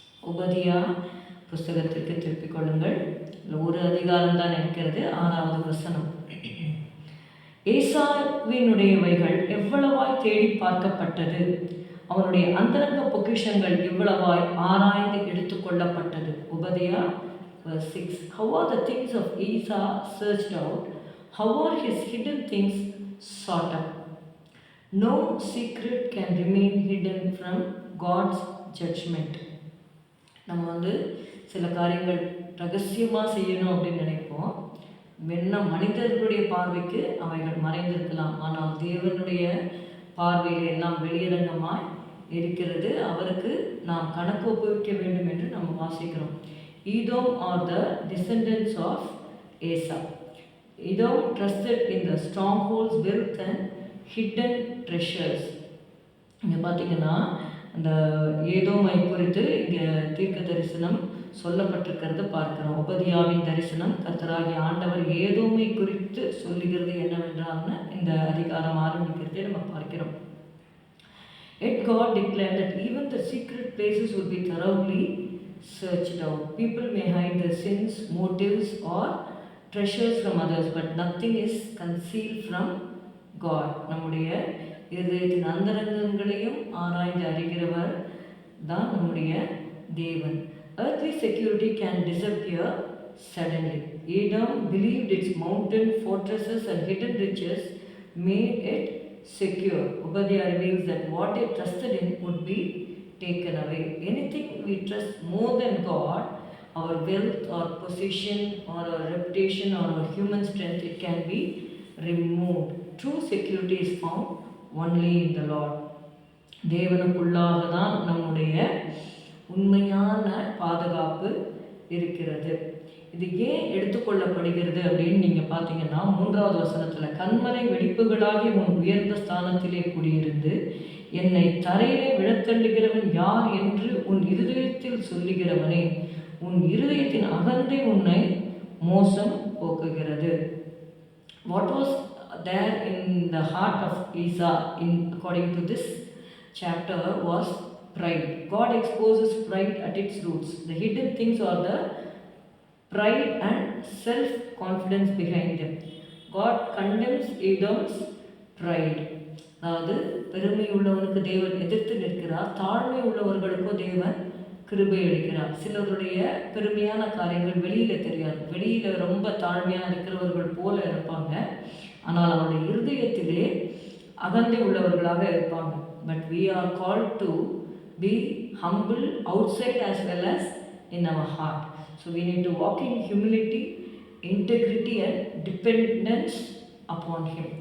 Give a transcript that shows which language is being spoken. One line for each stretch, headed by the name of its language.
Tamil: உபதியா புஸ்தகத்திற்கு திருப்பிக் கொள்ளுங்கள். ஒரு அதிகாரம் தான் இருக்கிறது, 6வது வசனம். ஏசாவினுடையவைகள் எவ்வளவாய் தேடி பார்க்கப்பட்டது, அவனுடைய அந்தரங்க பொக்கிஷங்கள் எவ்வளவாய் ஆராய்ந்து எடுத்துக்கொள்ளப்பட்டது.
English: Obadiah verse 6. How are the things of Esau searched out, how are his hidden things sought up. No secret can remain hidden from God's judgment.
Tamil: நம்ம சில காரியங்கள் ரகசியமாக செய்யணும் அப்படின்னு நினைப்போம். மனிதர்களுடைய பார்வைக்கு அவைகள் மறைந்திருக்கலாம், ஆனால் தேவனுடைய பார்வையில் எல்லாம் வெளியரங்கமாய் இருக்கிறது. அவருக்கு நாம் கணக்கு ஒப்புவிக்க வேண்டும் என்று நம்ம வாசிக்கிறோம்.
English: Edom are the descendants of Esau. Edom trusted in the strongholds, wealth and hidden treasures.
Tamil: இங்கே பார்த்தீங்கன்னா அந்த ஏதோமை குறித்து இங்கே தீர்க்க தரிசனம் சொல்லப்பட்டிருக்கிறது பார்க்கிறோம். உபதியாவின் தரிசனம் கர்த்தராகிய ஆண்டவர் ஏதோமை குறித்து சொல்லுகிறது என்னவென்றால்னு இந்த அதிகாரம் ஆரம்பிக்கிறதே நம்ம பார்க்கிறோம்.
English: Yet God declared that even the secret places would be thoroughly searched out. People may hide their sins, motives or treasures from others, but nothing is concealed from God.
Tamil: நம்முடைய இதயத்தின் அந்தரங்கங்களையும் ஆராய்ந்து அறிகிறவர் தான் நம்முடைய தேவன்.
English: Earthly security can disappear suddenly. Edom believed its mountain fortresses and hidden riches made it secure. Obadiah reveals that what they trusted in would be taken away. Anything we trust more than God, our wealth or position or our reputation or our human strength, it can be removed. True security is found only in the Lord.
Tamil: தேவனுக்குள்ளாக தான் நம்முடைய உண்மையான பாதுகாப்பு இருக்கிறது. இது ஏன் எடுத்துக்கொள்ளப்படுகிறது அப்படின்னு நீங்கள் பார்த்தீங்கன்னா 3வது வசனத்தில், கண்மலை வெடிப்புகளாகிய உன் உயர்ந்த ஸ்தானத்திலே குடியிருந்து என்னை தரையிலே விழத்தள்ளுகிறவன் யார் என்று உன் இருதயத்தில் சொல்லுகிறவனே, உன் இருதயத்தின் அகந்தை உன்னை மோசம் போக்குகிறது.
English: What was there in the heart of Esau according to this chapter was pride. God exposes pride at its roots. The hidden things are the pride and self-confidence behind them. God condemns Edom's pride.
Tamil: அதாவது பெருமை உள்ளவனுக்கு தேவன் எதிர்த்து நிற்கிறார், தாழ்மை உள்ளவர்களுக்கோ தேவன் கிருபை அளிக்கிறார். சிலருடைய பெருமையான காரியங்கள் வெளியில் தெரியாது, வெளியில் ரொம்ப தாழ்மையாக இருக்கிறவர்கள் போல இருப்பாங்க, ஆனால் அவருடைய இருதயத்திலே அகந்தை உள்ளவர்களாக இருப்பாங்க.
English: But we are called to be humble outside as well as in our heart. So we need to walk in humility, integrity and dependence upon him.